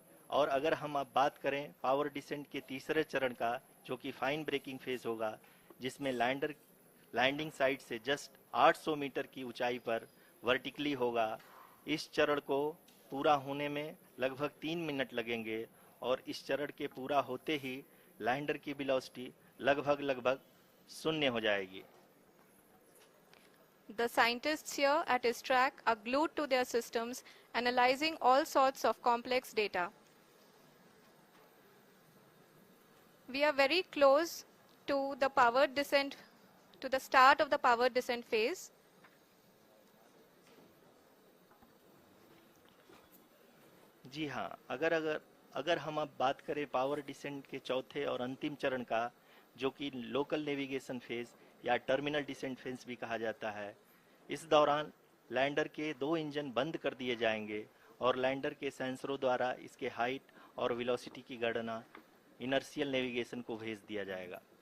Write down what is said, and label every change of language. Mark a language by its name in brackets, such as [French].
[Hindi] और अगर हम अब बात करें पावर डिसेंट के तीसरे चरण का, जो कि फाइन ब्रेकिंग फेज होगा, जिसमें लैंडर लैंडिंग साइट से जस्ट 800 मीटर की ऊंचाई पर वर्टिकली होगा। इस चरण को पूरा होने में लगभग 3 मिनट लगेंगे और इस चरण के पूरा होते ही लैंडर की वेलोसिटी लगभग शून्य हो जाएगी। [English] The scientists here at his track are glued to their systems, analyzing all sorts of complex data. We are very close to the power descent, to the start of the power descent phase. [Hindi] जी हाँ, अगर अगर अगर हम अब बात करें power descent के चौथे और अंतिम चरण का, जो कि लोकल नेविगेशन फेज या टर्मिनल डिसेंट फेज भी कहा जाता है, इस दौरान लैंडर के 2 इंजन बंद कर दिए जाएंगे और लैंडर के सेंसरों द्वारा इसके हाइट और वेलोसिटी की गणना इनर्शियल नेविगेशन को भेज दिया जाएगा।